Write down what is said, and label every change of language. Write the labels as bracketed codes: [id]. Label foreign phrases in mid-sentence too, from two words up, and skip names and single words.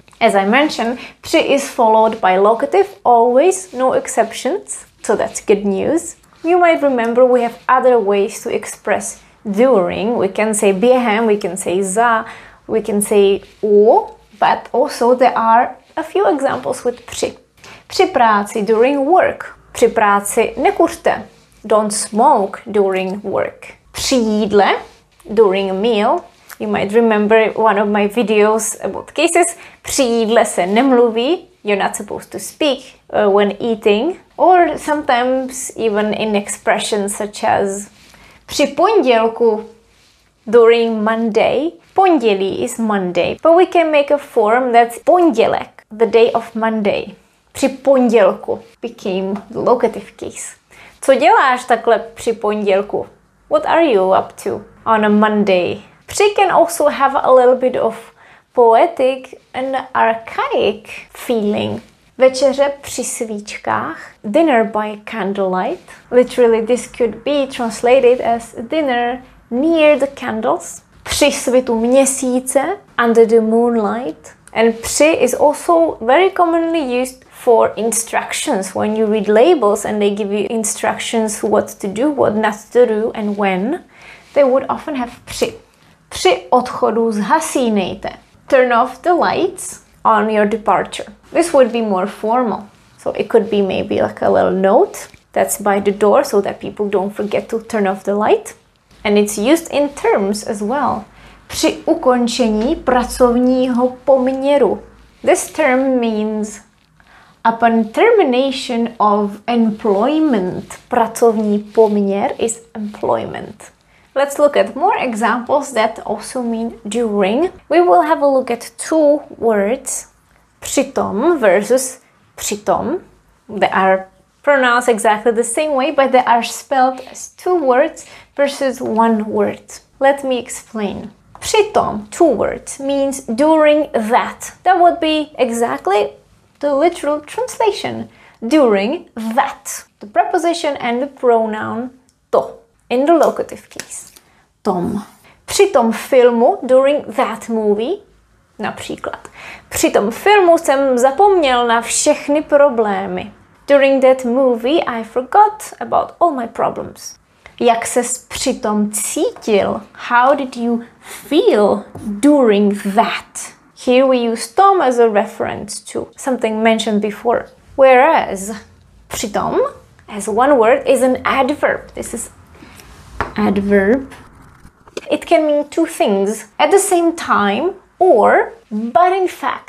[en] As I mentioned, při is followed by locative, always, no exceptions, so that's good news. You might remember we have other ways to express during. We can say během, we can say za, we can say u, but also there are a few examples with při. [cs] Při práci, [en] during work. [cs] Při práci nekuřte, [en] don't smoke during work. [cs] Při jídle, [en] during a meal. You might remember one of my videos about cases. [cs] Při jídle se nemluví. [en] You're not supposed to speak when eating. Or sometimes even in expressions such as [cs] při pondělku, [en] during Monday. Pondělí is Monday. But we can make a form that's pondělek, the day of Monday. [cs] Při pondělku [en] became the locative case. [cs] Co děláš takhle při pondělku? [en] What are you up to on a Monday? Při can also have a little bit of poetic and archaic feeling. [cs] Večeře při svíčkách, [en] dinner by candlelight. Literally this could be translated as dinner near the candles. [cs] Při svitu měsíce, [en] under the moonlight. And při is also very commonly used for instructions. When you read labels and they give you instructions what to do, what not to do, and when, they would often have při. [cs] Při odchodu zhasínejte. [en] Turn off the lights on your departure. This would be more formal. So it could be maybe like a little note that's by the door so that people don't forget to turn off the light. And it's used in terms as well. [cs] Při ukončení pracovního poměru. [en] This term means upon termination of employment. [cs] Pracovní poměr [en] is employment. Let's look at more examples that also mean during. We will have a look at two words, přitom versus přitom. They are pronounced exactly the same way, but they are spelled as two words versus one word. Let me explain. Přitom, two words, means during that. That would be exactly the literal translation. During that. The preposition and the pronoun to. In the locative case. [cs] Tom. Při tom filmu, [en] during that movie, [cs] Například. Při tom filmu jsem zapomněl na všechny problémy. [en] During that movie I forgot about all my problems. [cs] Jak ses přitom cítil? [en] How did you feel during that? Here we use Tom as a reference to something mentioned before. Whereas přitom as one word is an adverb. This is adverb. It can mean two things at the same time or but in fact.